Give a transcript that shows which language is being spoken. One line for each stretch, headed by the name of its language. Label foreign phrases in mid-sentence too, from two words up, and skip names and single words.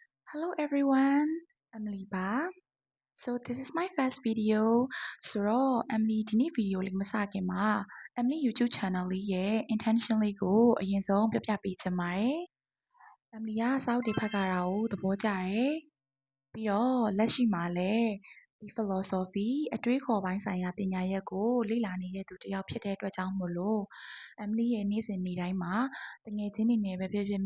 English: Hello everyone, Emily ba. So this is my first video.
Burmese: So Emily ဒီနေ့ video လေးမစခင်မှာ Emily
English: YouTube channel
Burmese: လေးရဲ့ intention လေးကိုအရင်ဆုံးပြပြပေးချင်ပါတယ်။ Emily ကစာအုပ်တွေဖတ်ကြတာကိုသဘောကျတယ်။ပြီးတော့လက်ရှိမှာလည်းဒီ philosophy အတွေးခေါ်ပိုင်းဆိုင်ရာပညာရပ်ကိုလေ့လာနေတဲ့သူတစ်ယောက်ဖြစ်တဲ့အတွက်ကြောင့်မို့လို့ Emily ရဲ့နေ့စဉ်နေ့တိုင်းမှာတငယ်ချင်းတွေနဲ့ပဲဖြစ်ဖြစ်